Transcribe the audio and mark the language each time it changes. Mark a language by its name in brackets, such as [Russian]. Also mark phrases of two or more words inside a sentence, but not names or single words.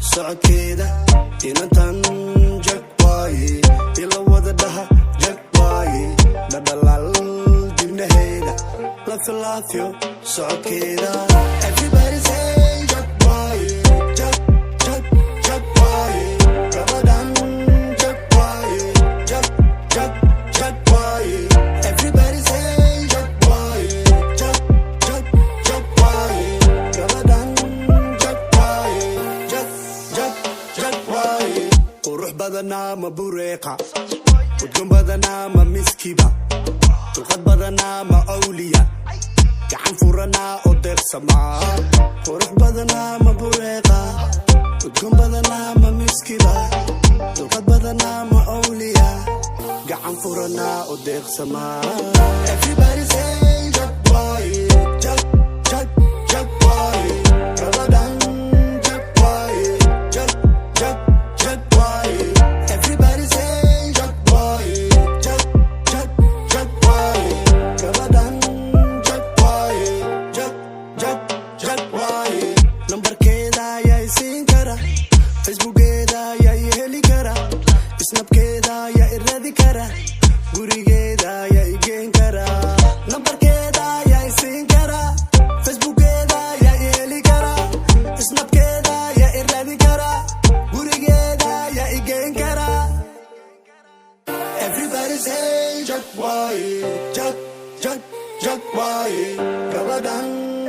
[Somali] socodkeeda inantan jag waaye ila wada dhaha jag waaye dhadhalaal dibnaheeda la filaafyo socodkeeda [English] everybody say [Somali] jag waaye jag jag jag waaye gabadhan jag waaye jag jag jag waaye [English] everybody say [Somali] jag waaye jag jag jag waaye gabadhan jag waaye jag jag jag waaye qurux badanaa ma bureeqa udgoon badanaa ma miskiba dulqad badanaa ma awliya gacan furanaa oo deeqsamaa qurux badanaa ma bureeqa udgoon badanaa ma miskiba dulqad badanaa ma awliya gacan furanaa oo deeqsamaa [English] everybody say [Somali] jag waaye jag jag jag waaye gabadhan jag waaye jag jag jag waaye [English] everybody say [Somali] jag waaye jag jag jag waaye gabadhan jag waaye jag jag jag waaye nambarkeeda ayaa isiin kara facebookeeda ayaa i heli kara snapkeeda ayaa i radi kara gurigeeda ayaa i geen kara nambarkeeda ayaa isiin kara facebookeeda ayaa i heli kara snapkeeda ayaa i radi kara gurigeeda ayaa i geen kara [English] everybody say [Somali] jag waaye jag jag jag waaye gabadhan